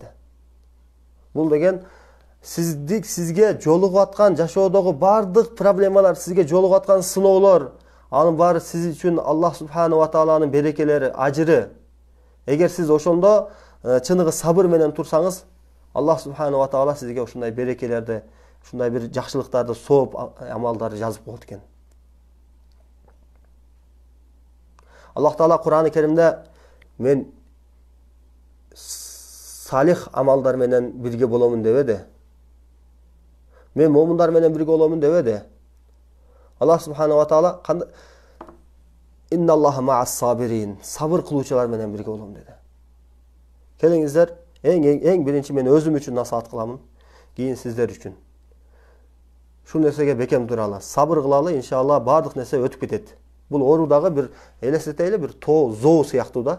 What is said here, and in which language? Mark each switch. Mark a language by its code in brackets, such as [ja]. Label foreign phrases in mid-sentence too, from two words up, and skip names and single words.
[ky] Бул деген сизге жолугуп аткан жашоодогу бардык проблемалар, сизге жолугуп аткан сыноолор, анын баары сиз үчүн [ar] الله سبحانه وتعالى [ky] берекелери, ажыры. Эгер сиз ошондо чыныгы сабыр менен турсаңыз, [ar] الله سبحانه وتعالى [ky] сизге ушундай берекелерди, ушундай бир жакшылыктарды, сооп амалдарды жазып коет экен. Аллах таала Кур'ан-ы Керимде мен салих амалдар менен бирге боломун дебеди. Мен момундар менен бирге боломун дебеди. [ar] الله سبحانه وتعالى إن الله مع الصابرين, [ky] сабыр кылуучулар менен бирге болом деди. Келиңиздер, эң биринчи мен өзүм үчүн насаат кыламын, кийин сиздер үчүн. Ушул нерсеге бекем туралы, сабыр кылалы, иншалла бардык нерсе өтүп кетет. Бул оорудагы бир элестетели бир тоо, зоо сыяктуу да.